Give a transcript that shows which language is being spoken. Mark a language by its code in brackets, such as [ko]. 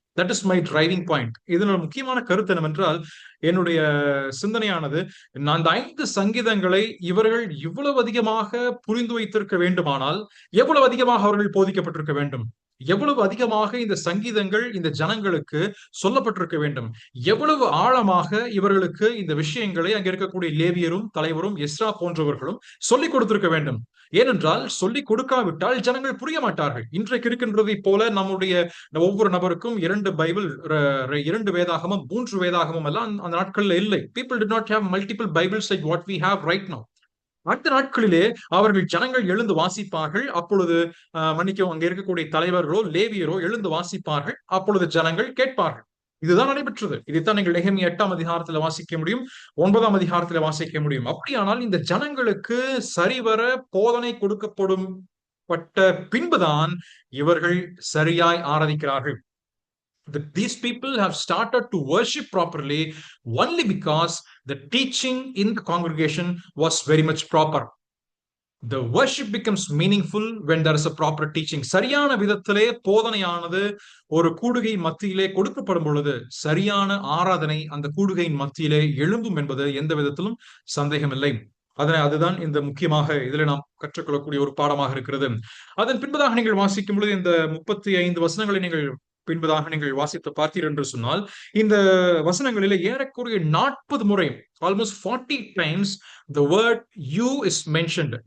[en] That is my driving point. [ta] இதனோட முக்கியமான கருத்து என்னவென்றால், என்னுடைய சிந்தனையானது, அந்த 5 சங்கீதங்களை இவர்கள் இவ்வளவு அதிகமாக புரிந்து வைத்திருக்க வேண்டுமானால் எவ்வளவு அதிகமாக அவர்கள் போதிக்கப்பட்டிருக்க வேண்டும், எவ்வளவு அதிகமாக இந்த சங்கீதங்கள் இந்த ஜனங்களுக்கு சொல்லப்பட்டிருக்க வேண்டும், எவ்வளவு ஆழமாக இவர்களுக்கு இந்த விஷயங்களை அங்க இருக்கக்கூடிய லேவியரும் தலைவரும் எஸ்ரா போன்றவர்களும் சொல்லிக் கொடுத்திருக்க வேண்டும். ஏனென்றால் சொல்லிக் கொடுக்காவிட்டால் ஜனங்கள் புரிய மாட்டார்கள். இன்றைக்கு இருக்கின்றதை போல நம்முடைய ஒவ்வொரு நபருக்கும் 2 பைபிள், 2 வேதாகமம், 3 வேதாகமம் எல்லாம் அந்த நாட்கள்ல இல்லை. [en] People did not have multiple Bibles like what we have right now. [ta] அடுத்த நாட்களிலே அவர்கள் ஜனங்கள் எழுந்து வாசிப்பார்கள். அப்பொழுது மன்னிக்கவும், அங்க இருக்கக்கூடிய தலைவர்களோ லேவியரோ எழுந்து வாசிப்பார்கள். அப்பொழுது ஜனங்கள் கேட்பார்கள். இதுதான் நடைபெற்றது. இதைத்தான் நீங்கள் நெகேமியா 8ஆம் அதிகாரத்துல வாசிக்க முடியும், 9ஆம் அதிகாரத்துல வாசிக்க முடியும். அப்படியானால் இந்த ஜனங்களுக்கு சரிவர போதனை கொடுக்கப்படும் பட்ட பின்புதான் இவர்கள் சரியாய் ஆராதிக்கிறார்கள். [en] These people have started to worship properly only because the teaching in the congregation was very much proper. The worship becomes meaningful when there is a proper teaching. [ta] சரியான விதத்திலே போதனையானது ஒரு கூடுகை மத்தியிலே கொடுக்கப்படும் பொழுது சரியான ஆராதனை அந்த கூடுகையின் மத்தியிலே எழும்பும் என்பது எந்த விதத்திலும் சந்தேகமில்லை. அதுதான் இந்த முக்கியமாக இதில் நாம் கற்றுக்கொள்ளக்கூடிய ஒரு பாடமாக இருக்கிறது. அதன் பின்பதாக நீங்கள் வாசிக்கும் பொழுது இந்த 35 வசனங்களை நீங்கள் பின்பதாக நீங்கள் வாசித்து பார்த்தீர்கள் என்று சொன்னால், இந்த வசனங்களிலே ஏறக்குறைய 40 முறை, [en] Almost 40 times the word you is mentioned.